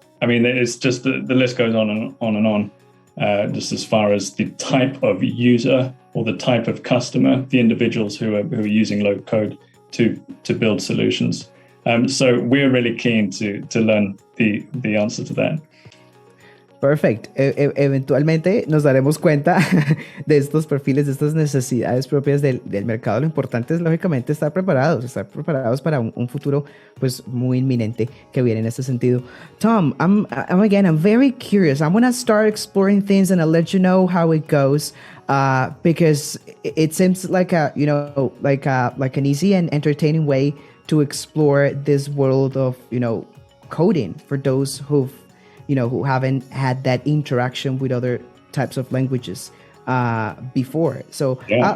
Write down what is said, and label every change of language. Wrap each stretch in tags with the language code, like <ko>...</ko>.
<en>I mean, it's just the list goes on and on and on, just as far as the type of user or the type of customer, the individuals who are using low code to build solutions. So we're really keen to learn the answer to that. Perfect.</en> <es>Eventualmente nos daremos cuenta de estos perfiles, de estas necesidades propias del mercado. Lo importante es, lógicamente, estar preparados para un futuro pues muy inminente que viene en este sentido.</es> <en>Tom, I'm very curious. I'm gonna start exploring things and I'll let you know how it goes, because it seems like like an easy and entertaining way to explore this world of coding for those who haven't had that interaction with other types of languages before. So yeah.</en>